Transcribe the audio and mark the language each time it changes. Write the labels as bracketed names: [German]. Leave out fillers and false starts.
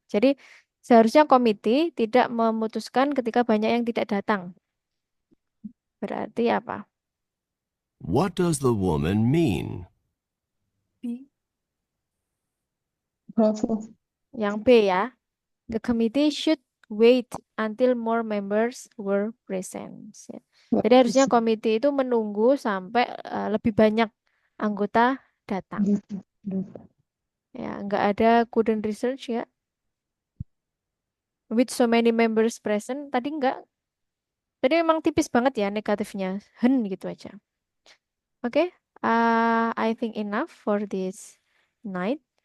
[Indonesian] Jadi seharusnya komite tidak memutuskan ketika banyak yang tidak datang. Berarti apa? [English] What does the woman mean? Bravo. [Indonesian] Yang B ya. [English] The committee should wait until more members were present. [Indonesian] Jadi harusnya komite itu menunggu sampai lebih banyak anggota datang. Ya, nggak ada [English] couldn't research [Indonesian] ya. [English] With so many members present, [Indonesian] tadi nggak. Tadi memang tipis banget ya negatifnya. Gitu aja. [English] Oke, I think enough for this night.